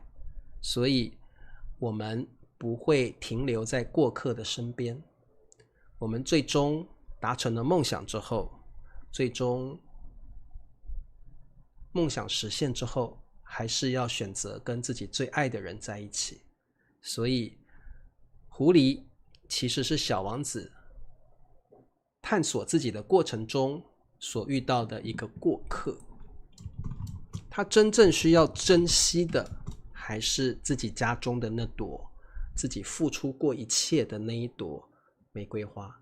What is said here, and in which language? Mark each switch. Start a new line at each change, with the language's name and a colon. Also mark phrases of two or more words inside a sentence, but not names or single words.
Chinese: 所以我們不會停留在過客的身邊，我們最終達成了夢想之後， 最終夢想實現之後，還是要選擇跟自己最愛的人在一起。所以狐狸其實是小王子探索自己的過程中所遇到的一個過客。他真正需要珍惜的，還是自己家中的那朵自己付出過一切的那一朵玫瑰花。